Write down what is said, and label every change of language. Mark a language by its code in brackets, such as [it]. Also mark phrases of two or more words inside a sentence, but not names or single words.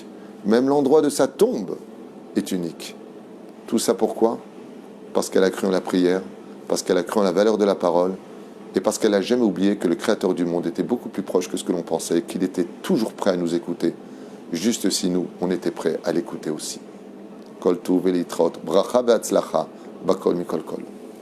[fr] Même l'endroit de sa tombe est unique. Tout ça pourquoi? Parce qu'elle a cru en la prière, parce qu'elle a cru en la valeur de la parole, et parce qu'elle n'a jamais oublié que le Créateur du monde était beaucoup plus proche que ce que l'on pensait, qu'il était toujours prêt à nous écouter, juste si nous, on était prêts à l'écouter aussi. [he] כל טוב ולהתראות, ברכה והצלחה, בכל מכל כל.